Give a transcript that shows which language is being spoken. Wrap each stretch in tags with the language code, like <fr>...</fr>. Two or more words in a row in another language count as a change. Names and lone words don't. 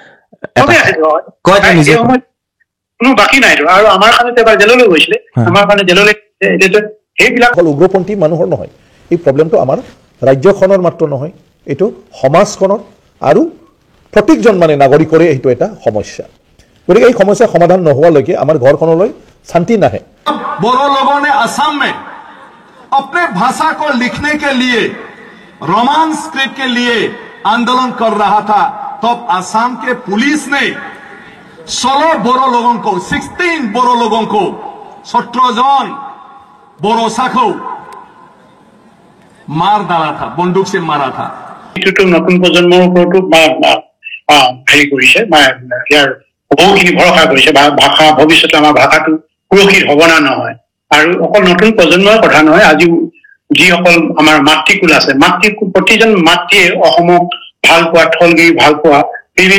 <as>কোনো বাকী নাই আৰু আমাৰ কাৰণে এবাৰ জেললৈ গৈছিলে আমাৰ কাৰণে জেললৈ সেইবিলাক উগ্ৰপন্থী মানুহৰ নহয় এই প্ৰব্লেমটো আমাৰ ৰাজ্যখনৰ মাত্ৰ নহয় এইটো সমাজখনৰ আৰু প্ৰত্যেকজন মানে নাগৰিকৰে এইটো এটা সমস্যা গতিকে এই সমস্যা সমাধান নোহোৱালৈকে আমাৰ ঘৰখনলৈ শান্তি নাহে</as> <hi>बोरो लोगों ने असम में अपने भाषा को लिखने के लिए</hi> <en>Roman script</en> <hi>के लिए आंदोलन कर रहा था तब असम के पुलिस ने 16 बोरो लोगों को 16 बोरो लोगों को 17 जन बोरो शाखो मार डाला था बंदूक से मारा था</hi> <as>এইটো নতুন প্ৰজন্মৰ ওপৰতো হেৰি কৰিছে ইয়াৰ বহুখিনি ভৰসা কৰিছে ভাষা ভৱিষ্যতে আমাৰ ভাষাটো সুৰক্ষিত হ'ব না নহয় আৰু অকল নতুন প্ৰজন্মৰ কথা নহয় আজি যিসকল আমাৰ মাতৃকুল আছে প্ৰতিজন মাতৃয়ে অসমক ভাল পোৱা থলগিৰি ভাল পোৱা বিভিন্ন</as>